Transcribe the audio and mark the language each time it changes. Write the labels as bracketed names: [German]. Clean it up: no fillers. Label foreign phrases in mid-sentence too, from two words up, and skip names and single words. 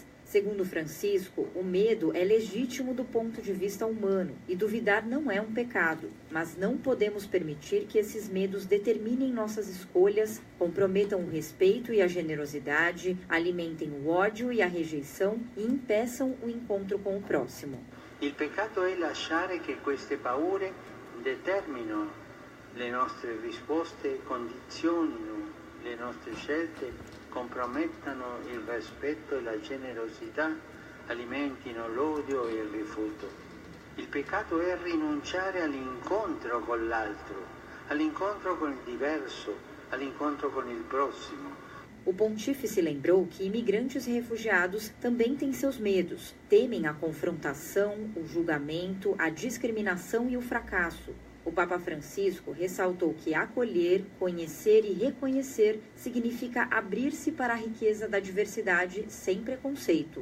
[Portuguese] Segundo Francisco, o medo é legítimo do ponto de vista humano e duvidar não é um pecado, mas não podemos permitir que esses medos determinem nossas escolhas, comprometam o respeito e a generosidade, alimentem o ódio e a rejeição e impeçam o encontro com o próximo. [Italian] Il peccato è lasciare che queste paure determinano le nostre risposte, condizionino le nostre scelte, compromettano il rispetto e la generosità, alimentino l'odio e il rifiuto. Il peccato è rinunciare all'incontro con l'altro, all'incontro con il diverso, all'incontro con il prossimo. [Portuguese] O pontífice lembrou que imigrantes e refugiados também têm seus medos, temem a confrontação, o julgamento, a discriminação e o fracasso. O Papa Francisco ressaltou que acolher, conhecer e reconhecer significa abrir-se para a riqueza da diversidade sem preconceito.